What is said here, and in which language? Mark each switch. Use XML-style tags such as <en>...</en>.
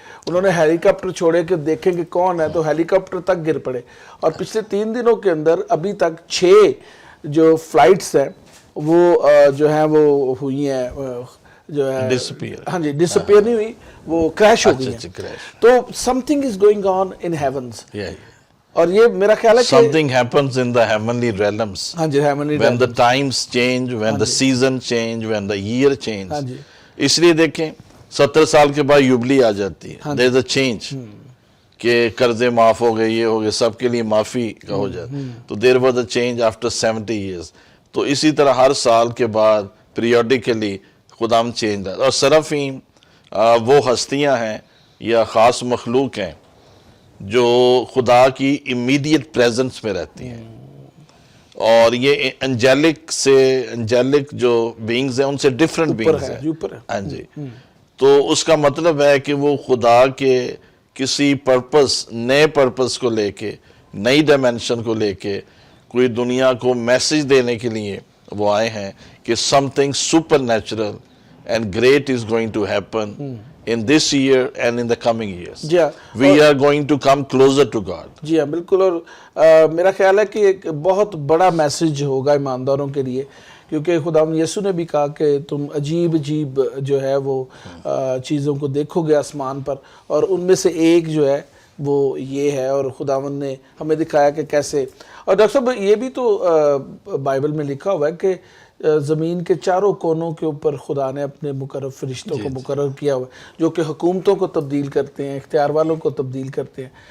<ur>انہوں نے ہیلی کاپٹر چھوڑے کہ دیکھیں کہ کون ہے، تو ہیلی کاپٹر تک گر پڑے. اور پچھلے 3 دنوں کے اندر ابھی تک 6 جو فلائٹس ہیں وہ جو ہیں وہ ہوئی ہیں، جو ہے ہاں جی ڈسپیئر نہیں ہوئی، وہ کریش ہو گئی ہیں. تو some thing is going on in heavens. اور یہ میرا خیال ہے کہ</ur> <en>something happens in the heavenly realms.</en> <ur>ہاں جی heavenly</ur> <en>when the times change, when the season change, when the year change.</en> <ur>ہاں جی. اس لیے دیکھیں 70 سال کے بعد یوبلی آ جاتی ہے. there is a change کہ قرضے معاف ہو گئے، یہ ہو گئے، سب کے لیے معافی کا ہو جاتا. تو there was a change after 70 years. تو اسی طرح ہر سال کے بعد periodically خدام چینج آتا. اور سرافیم وہ ہستیاں ہیں یا خاص مخلوق ہیں جو خدا کی امیڈیٹ پریزنس میں رہتی ہیں. اور یہ انجیلک جو بینگز ہیں ان سے ڈیفرنٹ بینگز ہیں. ہاں جی. تو اس کا مطلب ہے کہ وہ خدا کے کسی پرپس، نئے پرپس کو لے کے، نئی ڈائمینشن کو لے کے کوئی دنیا کو میسج دینے کے لیے وہ آئے ہیں کہ some thing super natural and great is going to happen in this year and in the coming years.</ur> <en>We are going to come closer to God.</en> <ur>جی ہاں بالکل. اور میرا خیال ہے کہ ایک بہت بڑا میسج ہوگا ایمانداروں کے لیے، کیونکہ خداوند یسوع نے بھی کہا کہ تم عجیب عجیب جو ہے وہ چیزوں کو دیکھو گے آسمان پر، اور ان میں سے ایک جو ہے وہ یہ ہے. اور خداوند نے ہمیں دکھایا کہ کیسے. اور ڈاکٹر صاحب یہ بھی تو بائبل میں لکھا ہوا ہے کہ زمین کے چاروں کونوں کے اوپر خدا نے اپنے مقرر فرشتوں کو مقرر کیا ہوا ہے جو کہ حکومتوں کو تبدیل کرتے ہیں، اختیار والوں کو تبدیل کرتے ہیں.</ur>